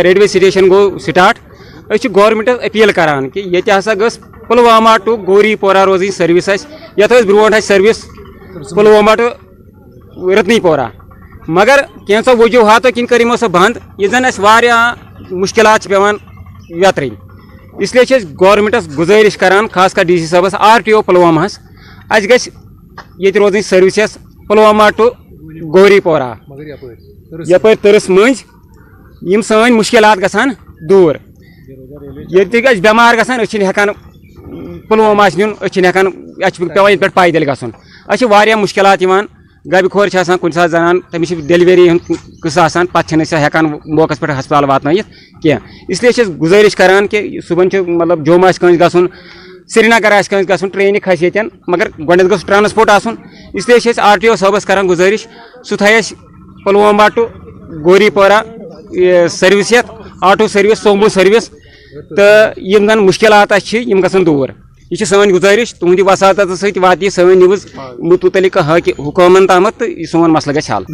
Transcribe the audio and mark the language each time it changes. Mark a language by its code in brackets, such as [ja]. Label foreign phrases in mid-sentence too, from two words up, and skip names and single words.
[ks] ریلوے سٹیشن گوٚو سٹاٹ أسۍ چھِ گورمنٹس اپیٖل کران کہِ ییٚتہِ ہسا گٔژھ پُلوامہ ٹُو گوری پورہ روزٕنۍ سٔروِس اَسہِ یتھ ٲس برونٛٹھ اَسہِ سٔروِس پُلوامہ ٹُو رتنی پورہ مگر کینٛژو وجوٗہاتو کِنۍ کٔر یِمو سۄ بنٛد ییٚتہِ زن اَسہِ واریاہ مُشکلات چھِ پیٚوان ویترٕنۍ [ur] اس لیے [ks] چھِ أسۍ گورمنٹس گُزٲرِش کران خاص کر ڈی سی صٲبس RTO پُلوامہس اَسہِ گژھِ ییٚتہِ روزٕنۍ سٔروِس یۄس پُلوامہ ٹُو گوری پورہ یپٲرۍ تٔرس مٔنٛزۍ یِم سٲنۍ مُشکلات گژھان دوٗر ییٚتہِ گژھِ بٮ۪مار گژھان أسۍ چھِنہٕ ہٮ۪کان پُلوامہ آسہِ نیُن أسۍ چھِنہٕ ہٮ۪کان اَسہِ چھُ پیٚوان ییٚتہِ پٮ۪ٹھ پایدٔلۍ گژھُن اَسہِ چھِ واریاہ مُشکلات یِوان گبہِ کھور چھِ آسان کُنہِ ساتہٕ زنان تٔمِس چھِ ڈیلؤری ہُنٛد قٕصہٕ آسان پتہٕ چھِنہٕ أسۍ ہٮ۪کان موقعس پٮ۪ٹھ ہسپتال واتنٲیِتھ کینٛہہ اس لیے چھِ أسۍ گُزٲرِش کران کہِ صُبحن چھُ مطلب جوٚم آسہِ کٲنٛسہِ گژھُن سرینگر آسہِ کٲنٛسہِ گژھُن ٹرینہِ کھسہِ ییٚتٮ۪ن مگر گۄڈنٮ۪تھ گوٚژھ ٹرانسپورٹ آسُن [ur] اس لیے [ks] چھِ أسۍ RTO صٲبس کران گُزٲرِش سُہ تھایہِ اَسہِ پُلوامہ ٹُو گوری پورہ سٔروِس یتھ آٹوٗ سٔروِس سومو سٔروِس تہٕ یِم زن مُشکلات اَسہِ چھِ یِم گژھن دوٗر یہ سٲنۍ گُزٲرِش تُہنٛدِ وساطت سۭتۍ واتہِ یہِ سٲنۍ نِوٕز مُتعلِق حُکوٗمن تامتھ تہٕ سون مسلہٕ گژھِ حل